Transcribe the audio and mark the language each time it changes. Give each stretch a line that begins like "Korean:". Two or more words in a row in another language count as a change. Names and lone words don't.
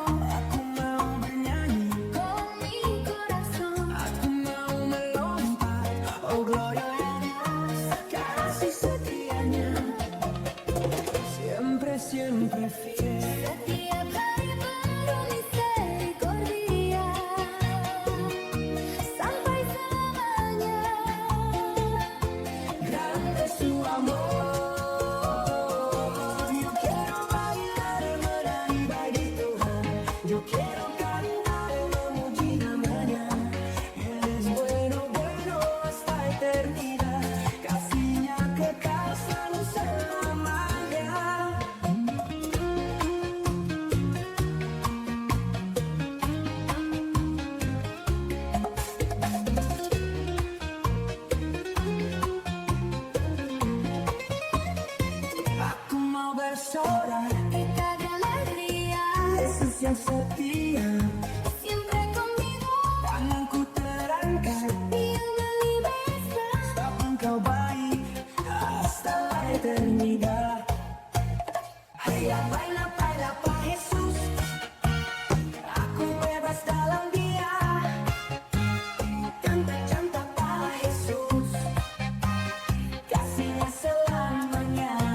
Indonesian: Aku mau bernyanyi,
Spanish: con mi corazón.
Indonesian: Aku mau melompat,
Spanish: oh gloria a Dios,
Indonesian: kasih setianya.
Spanish: Siempre, siempre fiel.
Indonesian: Setiap hari baru misericordia sampai selamanya.
Spanish: Grande su amor. Yo quiero bailar,
Indonesian: menari bagi Tuhan.
Spanish: Yo quiero cantar,
Indonesian: memuji namanya.
Spanish: Él es bueno, bueno hasta eternidad.
Indonesian: Kasihnya kekal selalu selamanya. Aku mau bersorak,
Spanish: Kita de alegría,
Indonesian: Yesus yang setia.
Spanish: siempre conmigo.
Indonesian: Tanganku terangkat,
Spanish: Dia me liberta.
Indonesian: betapa engkau baik
Spanish: hasta la eternidad. Hayya baila, baila pa Jesus.
Indonesian: Aku bebas dalam Dia.
Spanish: Canta, canta pa Jesus.
Indonesian: Kasihnya selamanya.